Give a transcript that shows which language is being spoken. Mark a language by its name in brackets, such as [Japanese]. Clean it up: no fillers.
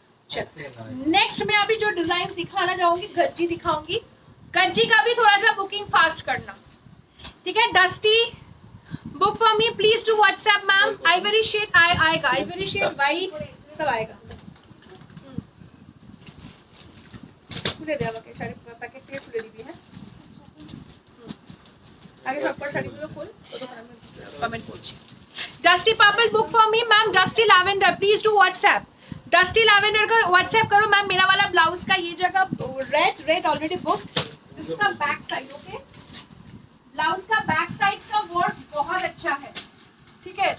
[Hindi] चलो नेक्स्ट मैं अभी जो डिजाइन दिखाना चाहूंगी, गज्जी दिखाऊंगी। गज्जी का भी थोड़ा सा बुकिंग फास्ट करना, ठीक है। [English] Dusty book for me please to WhatsApp ma'am. [Hindi] Ivory shade आएगा, आइवरी शेड वाइट सब आएगा। [Bangla] খুলে দেওয়া আমাকে শাড়ি প্যাকেট থেকে খুলে দিবি। হ্যাঁ আগে সবকটা শাড়িগুলো খোল, ততক্ষণ আমি কমেন্ট করছি। [English] Dusty purple book for me ma'am. Dusty lavender please to WhatsApp. [Hindi] Dusty lavender का व्हाट्सएप करो मैम। मेरा वाला ब्लाउज का ये जगह रेड ऑलरेडी बुक्ड। इसका बैक साइड, ओके, ब्लाउज का बैक साइड का वर्क बहुत अच्छा है, ठीक है।